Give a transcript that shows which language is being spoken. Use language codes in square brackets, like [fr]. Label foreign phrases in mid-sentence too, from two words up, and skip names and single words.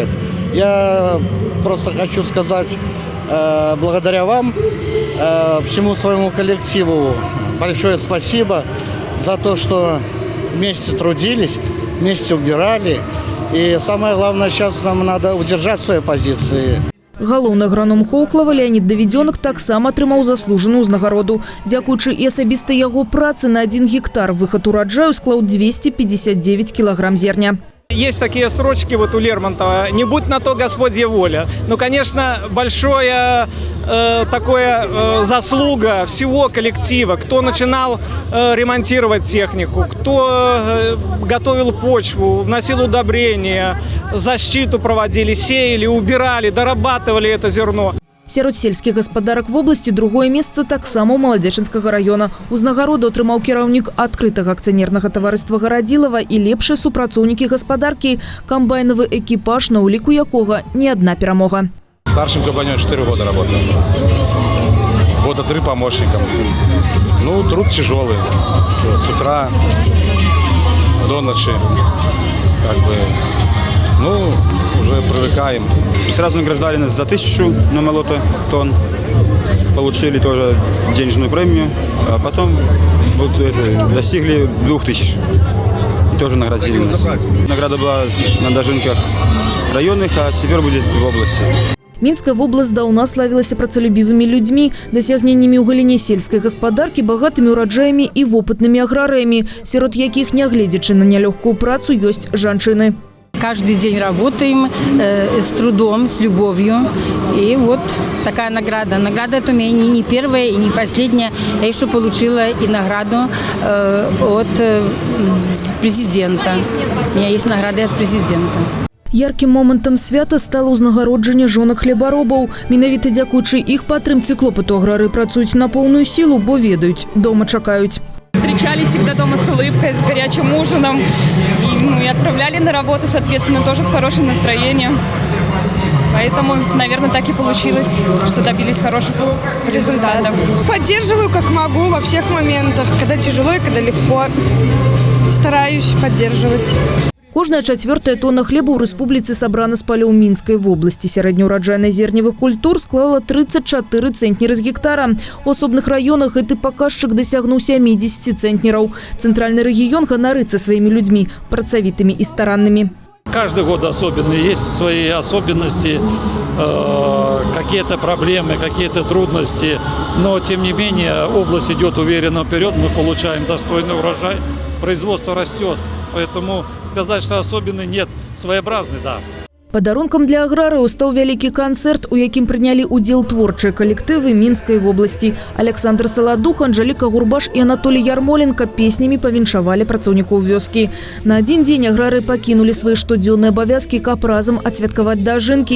[ru] Я просто хочу сказать, благодаря вам, всему своему коллективу большое спасибо за то, что вместе трудились, вместе убирали. И самое главное, сейчас нам надо удержать свои позиции. [be] Галоўны аграном Хоухлава Леонид Давиденок таксама атрымаў заслужаную ўзнагароду. Дзякуючы і асабістай яго працы на 1 гектар выхад ураджаю склаў 259 килограмм зерня. [ru] Есть такие строчки вот у Лермонтова: «Не будь на то Господья воля». Ну, конечно, большое заслуга всего коллектива, кто начинал ремонтировать технику, кто готовил почву, вносил удобрения, защиту проводили, сеяли, убирали, дорабатывали это зерно. [be] Сярод сельских господарок в области другое место таксама у Молодечинского района. Узнагароду атрымаў кіраўнік адкрытага акцыянернага таварыства Гарадзілава і лепшыя супрацоўнікі гаспадаркі, [ru] камбайновый экипаж, [be] на уліку якога не одна перамога. [ru] Старшим комбайнером 4 года работал. Года 3 помощником. Ну, труд тяжелый. С утра до ночи. Уже привыкаем. Сразу награждали нас за 1000 на молототон. Получили тоже денежную премию. А потом достигли 2000. И тоже наградили нас. Награда была на дожинках районных, а теперь будет в области. [be] Мінская вобласць даўна славілася працалюбівымі людзьмі, дасягненнямі ў галіне сельскай гаспадаркі, багатымі ураджаямі і вопытнымі аграрыямі, сярод якіх, нягледзячы на нялёгкую працу, ёсць жанчыны. [ru] Каждый день работаем с трудом, с любовью. И вот такая награда. Награда это у меня не первая и не последняя. Я еще получила и награду от президента. У меня есть награда от президента. [be] Ярким моментом свята стало узнагароджанне жонак хлебаробаў. Менавіта дзякуючы іх падтрымцы клопату аграры працуюць [ru] на полную силу, [be] бо ведаюць, дома чакаюць. [ru] Встречали всегда дома с улыбкой, с горячим ужином. И отправляли на работу, соответственно, тоже с хорошим настроением. Поэтому, наверное, так и получилось, что добились хороших результатов. Поддерживаю, как могу, во всех моментах. Когда тяжело и когда легко. Стараюсь поддерживать. [be] Кожная 4-я тонна хлеба ў рэспубліцы сабрана з палёў Мінскай вобласці. Сярэднеўраджайнасць зерневых культур склала 34 цэнтнеры з гектара. У асобных раёнах гэты паказчык дасягнуў 70 цэнтнераў. Цэнтральны рэгіён ганарыцца сваімі людзьмі, працавітымі і стараннымі. [ru] Каждый год особенный, есть свои особенности, какие-то проблемы, какие-то трудности. Но, тем не менее, область идет уверенно вперед, мы получаем достойный урожай, производство растет. Поэтому сказать, что особенный нет, своеобразный, да. [be] Падарункам для аграрыяў стаў вялікі канцэрт, у якім прынялі ўдзел творчыя калектывы Мінскай вобласці. Александр Саладух, Анжеліка Гурбаш і Анатолій Ярмоленко песнямі павіншавалі працаўнікоў вёскі. На адзін дзень аграрыі пакінулі свае штодзённыя абавязкі, каб разам адсвяткаваць дажынкі.